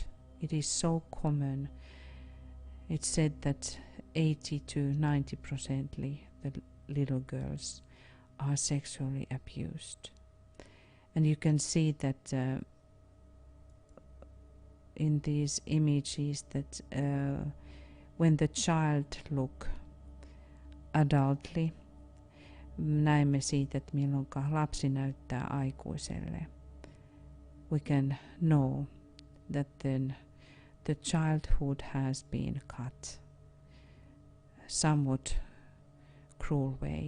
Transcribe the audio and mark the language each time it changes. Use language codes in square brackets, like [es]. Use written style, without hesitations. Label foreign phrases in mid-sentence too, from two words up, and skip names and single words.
[en] It is so common. It's said that 80 to 90% the little girls are sexually abused, and you can see that in these images that when the child look adultly, [fi] näemme siitä, että milloin lapsi näyttää aikuiselle. [en] We can know that then the childhood has been cut somewhat cruel way.